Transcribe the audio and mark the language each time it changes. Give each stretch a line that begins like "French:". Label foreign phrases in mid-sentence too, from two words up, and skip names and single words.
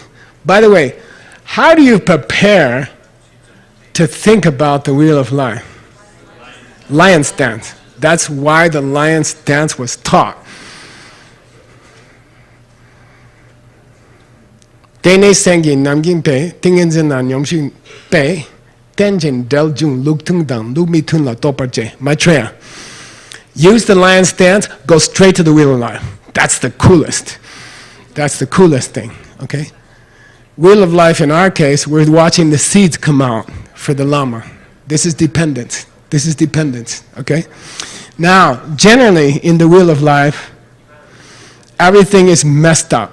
English: By the way, how do you prepare to think about the wheel of life? Lion's dance. That's why the lion's dance was taught. Dene Sengin Namgin Pe, Tingenzen Nan Yomshin Pe, Tenjin Del Jun Luk Tung Dang, Luk Mi Tun La Toparje, Maitreya. Use the lion's dance, go straight to the wheel of life. That's the coolest. That's the coolest thing, okay? Wheel of life, in our case, we're watching the seeds come out for the Lama. This is dependence. This is dependence, okay? Now, generally, in the wheel of life, everything is messed up.